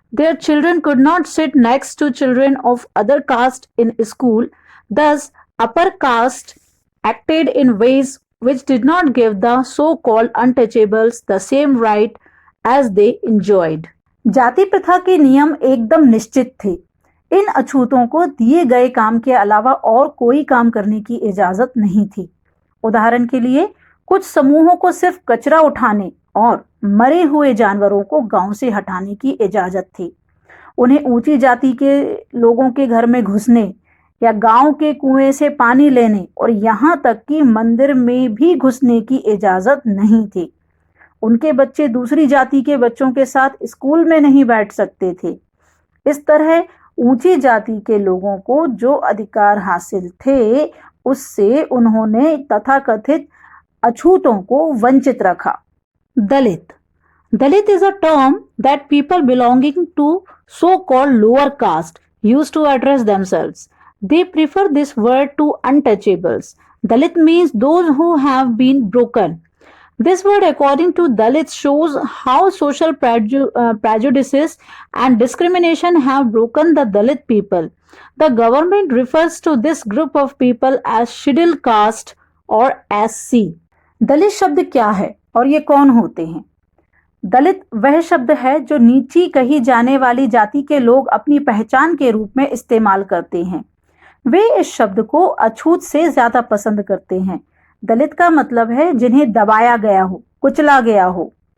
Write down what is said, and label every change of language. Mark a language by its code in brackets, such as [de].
[en] Their children could not sit next to children of other caste in school. Thus, upper caste acted in ways which did not give the so-called untouchables the same right as they enjoyed. [hi] जाति प्रथा के नियम एकदम निश्चित थे। इन अछूतों को दिए गए काम के अलावा और कोई काम करने की इजाजत नहीं थी। उदाहरण के लिए, कुछ समूहों को सिर्फ कचरा उठाने और मरे हुए जानवरों को गांव से हटाने की इजाजत थी। उन्हें ऊंची जाति के लोगों के घर में घुसने या गांव के कुएं से पानी लेने और यहाँ तक कि मंदिर में भी घुसने की इजाजत नहीं थी। उनके बच्चे दूसरी जाति के बच्चों के साथ स्कूल में नहीं बैठ सकते थे। इस तरह ऊंची जाति के लोगों को जो अधिकार हासिल थे, उससे उन्होंने तथाकथित अछूतों को वंचित रखा। [en] Dalit Dalit is a term that people belonging to so-called lower caste used to address themselves. They prefer this word to untouchables. Dalit means those who have been broken. This word, according to Dalits, shows how social prejudices and discrimination have broken the Dalit people. The government refers to this group of people as scheduled caste or SC. [hi] दलित शब्द क्या है और ये कौन होते हैं? दलित वह शब्द है जो नीची कही जाने वाली जाति के लोग अपनी पहचान के रूप में इस्तेमाल करते हैं। वे इस शब्द को अछूत से ज्यादा पसंद करते हैं। दलित का मतलब है जिन्हें दबाया गया हो, कुचला गया हो।